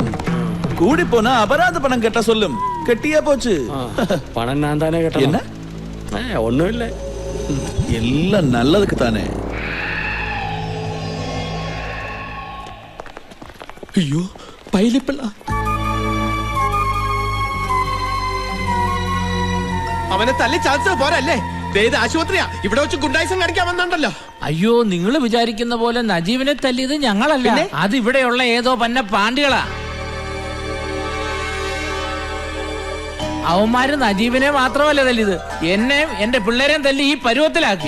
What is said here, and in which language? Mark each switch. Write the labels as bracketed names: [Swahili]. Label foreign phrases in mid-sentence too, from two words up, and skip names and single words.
[Tamil] கூடி போனா அபராத பணம் கட்ட சொல்லும். கட்டியா போச்சு. பணம் நான் தானே கட்டணும். என்ன? ஒண்ணும் இல்ல, எல்லாம் நல்லதுக்கு தானே. ஐயோ, பைலிப்பிள்ளா. [Malayalam] അവനെ തല്ലി ചാൻസ് പോരല്ലേ? ആശുപത്രിയാ, ഇവിടെ വെച്ച് ഗുണ്ടായിസം കാണിക്കാൻ വന്നുണ്ടല്ലോ. അയ്യോ, നിങ്ങൾ വിചാരിക്കുന്ന പോലെ നജീബിനെ തല്ലിയത് ഞങ്ങളല്ല. അത് ഇവിടെയുള്ള ഏതോ പന്ന പാണ്ടികളാ. അവന്മാര് നജീബിനെ മാത്രമല്ല തല്ലിയത്, എന്നെയും എന്റെ പിള്ളേരെയും തല്ലി ഈ പരുവത്തിലാക്കി.